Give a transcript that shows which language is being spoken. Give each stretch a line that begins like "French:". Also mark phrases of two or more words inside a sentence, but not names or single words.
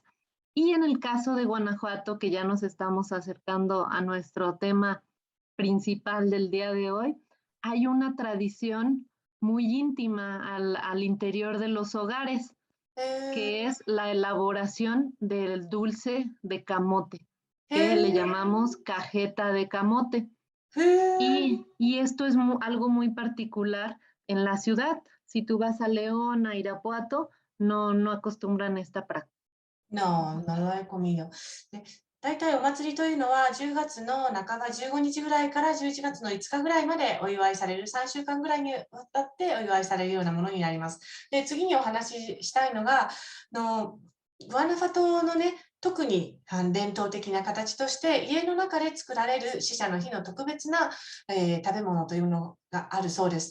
Spanish: Y en el caso de Guanajuato, que ya nos estamos acercando a nuestro tema principal del día de hoy, hay una tradición muy íntima al interior de los hogares, que es la elaboración del dulce de camote, que le llamamos cajeta de camote. Y esto es algo muy particular en la ciudad. Si tú vas a León, a Irapuato, no acostumbran esta práctica. No, no lo he comido.
Japanese: で、大体お祭りというのは10月の半ば15日ぐらいから11月の5日ぐらいまでお祝いされる、3週間ぐらいにわたってお祝いされるようなものになります。で、次にお話ししたいのが、グアナファトのね、特に伝統的な形として家の中で作られる死者の日の特別な、食べ物というのがあるそうです。